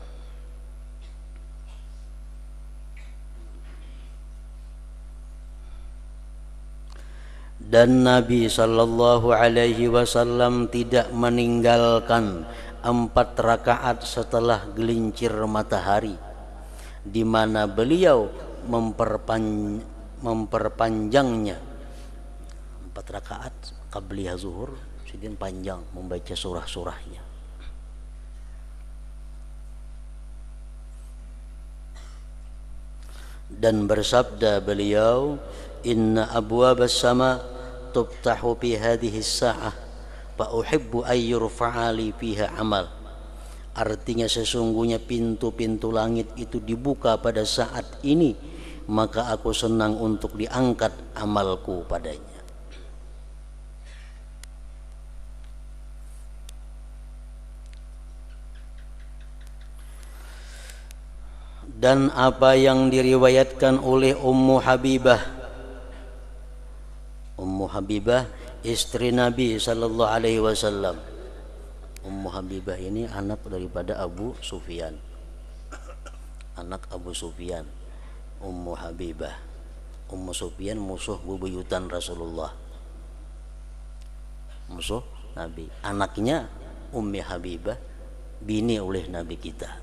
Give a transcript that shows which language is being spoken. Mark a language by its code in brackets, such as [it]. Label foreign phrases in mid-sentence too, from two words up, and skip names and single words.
[id] Dan Nabi [ar] صلى الله عليه وسلم [id] tidak meninggalkan 4 rakaat setelah gelincir matahari, di mana beliau memperpanjangnya. 4 rakaat qabliyah zuhur sidin panjang membaca surah-surahnya. Dan bersabda beliau, [ar] "إن أبواب السماء تفتح في هذه الساعة فأحب أن يرفع لي فيها عمل." [id] Artinya sesungguhnya pintu-pintu langit itu dibuka pada saat ini, maka aku senang untuk diangkat amalku padanya. Dan apa yang diriwayatkan oleh Ummu Habibah istri Nabi [ar] صلى الله عليه وسلم. [id] Ummu Habibah ini anak daripada Abu Sufyan. Anak Abu Sufyan. Ummu Habibah. Ummu Sufyan musuh bebuyutan Rasulullah. Musuh Nabi. Anaknya Ummi Habibah bini oleh Nabi kita.